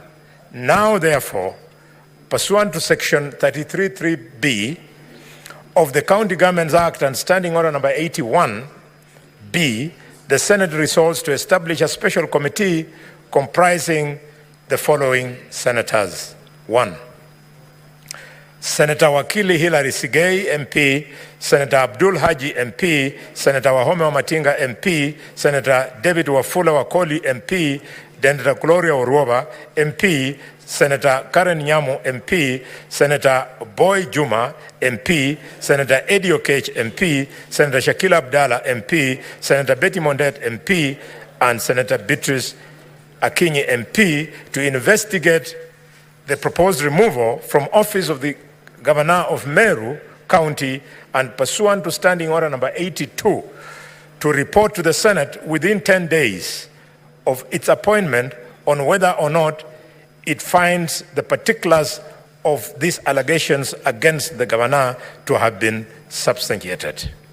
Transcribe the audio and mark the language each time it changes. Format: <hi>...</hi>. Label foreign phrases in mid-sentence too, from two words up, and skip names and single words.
<en>Now, therefore, pursuant to Section 33(3)(b) of the County Governments Act and Standing Order number 81(b), the Senate resolves to establish a special committee comprising the following senators. 1. Senator Wakili Hilary Sigei, MP, Senator Abdul Haji, MP, Senator Wahome Wamatinga, MP, Senator David Wafula Wakoli, MP, Senator Gloria Oruoba, MP, Senator Karen Nyamu, MP, Senator Boy Juma, MP, Senator Eddie Okech, MP, Senator Shakil Abdallah, MP, Senator Betty Mondet, MP, and Senator Beatrice Akinyi, MP, to investigate the proposed removal from office of the Governor of Meru County and pursuant to Standing Order number 82, to report to the Senate within 10 days of its appointment on whether or not it finds the particulars of these allegations against the Governor to have been substantiated.</en>